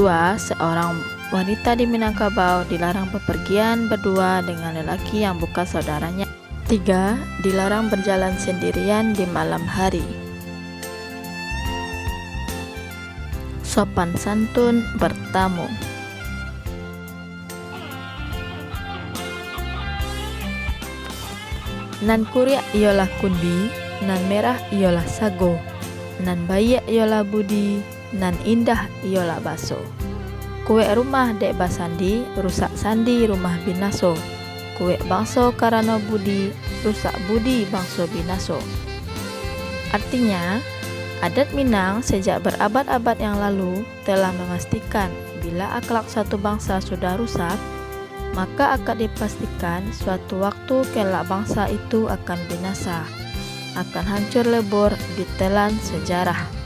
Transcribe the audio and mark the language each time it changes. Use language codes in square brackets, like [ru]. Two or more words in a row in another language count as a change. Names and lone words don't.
[id] Seorang wanita di Minangkabau dilarang bepergian berdua dengan lelaki yang bukan saudaranya. 3. Dilarang berjalan sendirian di malam hari. Sopan santun bertamu. [min] Nan kuria ialah kundi, nan merah ialah sago, nan bayak ialah budi, nan indah ialah baso. Kue rumah dek basandi, rusak sandi rumah binaso. Kue bangso karena budi, rusak budi bangso binaso. [id] Artinya, adat Minang sejak berabad-abad yang lalu telah memastikan bila akhlak satu bangsa sudah rusak, maka akan dipastikan suatu waktu kelak bangsa itu akan binasa, akan hancur lebur di telan sejarah.